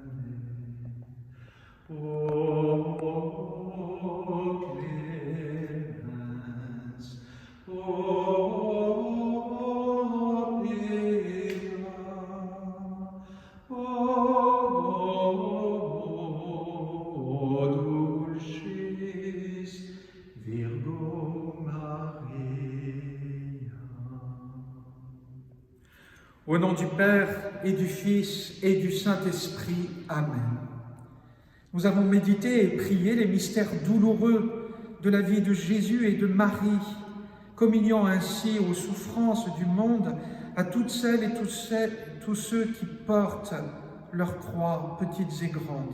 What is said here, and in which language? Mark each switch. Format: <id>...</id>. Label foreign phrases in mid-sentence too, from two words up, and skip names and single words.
<la>O clemens, o pia, o dulcis Virgo Maria.</la> <fr>Au nom du Père et du Fils et du Saint-Esprit. Amen. Nous avons médité et prié les mystères douloureux de la vie de Jésus et de Marie, communiant ainsi aux souffrances du monde à toutes celles et tous ceux qui portent leurs croix, petites et grandes.</fr>